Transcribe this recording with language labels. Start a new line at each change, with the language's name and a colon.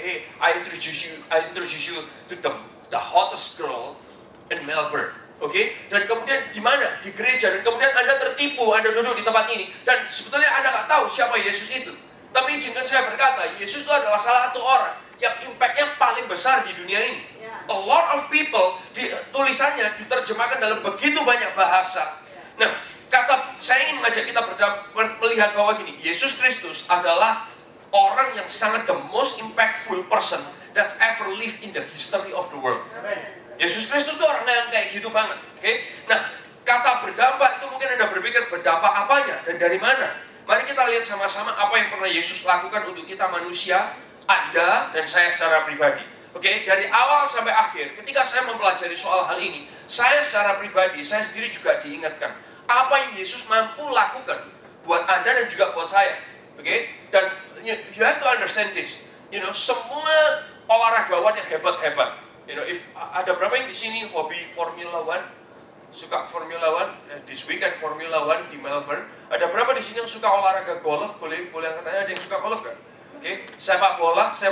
English: Hey, I introduce you to the hottest girl in Melbourne.
Indonesian: Dan kemudian di mana? Di gereja. Dan kemudian Anda tertipu, Anda duduk di tempat ini. Dan sebetulnya Anda nggak tahu siapa Yesus itu. Tapi izinkan saya berkata, Yesus itu adalah salah satu orang yang impact-nya paling besar di dunia ini.
English: A lot of people,
Indonesian: tulisannya diterjemahkan dalam begitu banyak bahasa. Nah, saya ingin mengajak kita melihat bahwa gini, Yesus Kristus adalah orang yang sangat
English: the most impactful person that's ever lived in the history of the world.
Indonesian: Yesus Kristus itu orang yang kayak gitu banget. Nah, kata berdampak itu mungkin Anda berpikir berdampak apanya dan dari mana? Mari kita lihat sama-sama apa yang pernah Yesus lakukan untuk kita manusia, Anda dan saya secara pribadi. Dari awal sampai akhir, ketika saya mempelajari soal hal ini, saya secara pribadi, saya sendiri juga diingatkan apa yang Yesus mampu lakukan buat Anda dan juga buat saya.
English: Dan you have to understand this.
Indonesian: Semua olahragawan yang hebat-hebat. If ada berapa yang di sini hobi Formula One, suka Formula One,
English: this weekend
Indonesian: Formula One di Melbourne. Ada berapa di sini yang suka olahraga golf? Boleh katanya ada yang suka golf kan? Sepak bola.